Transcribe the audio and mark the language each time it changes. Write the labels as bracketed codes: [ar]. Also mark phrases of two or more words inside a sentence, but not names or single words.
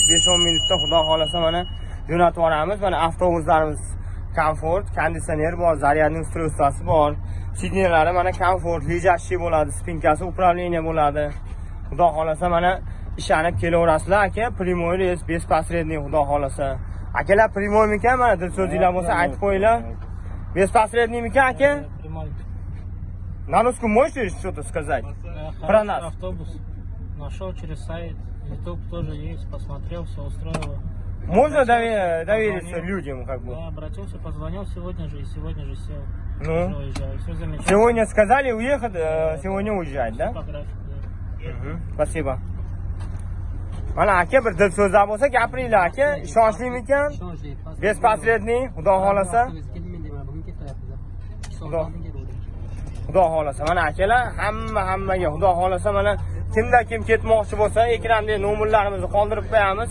[uz] 5-10 minutda xudo xolasa mana jo'natib yuboramiz. Mana avtobuslarimiz komfort, konditsioner bor, zaryadning ustroyствоsi bor. Sidnelari mana komfort, lejashi bo'ladi, spinkasi upravleniya bo'ladi. Xudo xolasa mana ishlanib kelaverasizlar aka. [ru] Прямой рейс, [uz] bespasredniy xudo xolasa. Akalar primoymikan mana dilso'zinglar bo'lsa aytib qo'yinglar. Bespasredniymikan aka? [ru] Прямой. На русском можете что-то сказать? Про нас. Автобус. Нашел через сайт. YouTube тоже есть. Посмотрел, все устроило. Можно довериться людям, как бы? Да, обратился, позвонил сегодня же и сегодня же сел. Ну? Уже уезжаю. Все замечательно. Сегодня сказали уехать, сегодня уезжать, да? По графику, да. Спасибо. [uz] Mana aka bir dil so'zlar bo'lsa gapiringlar aka. Ishonchlimikan? Bespasredniy, xudo xolasa. Xudo xolasa mana akalar hammaga xudo xolasa mana kimda kim ketmoqchi bo'lsa ekranda nomerlarimizni qoldirib qo'yamiz.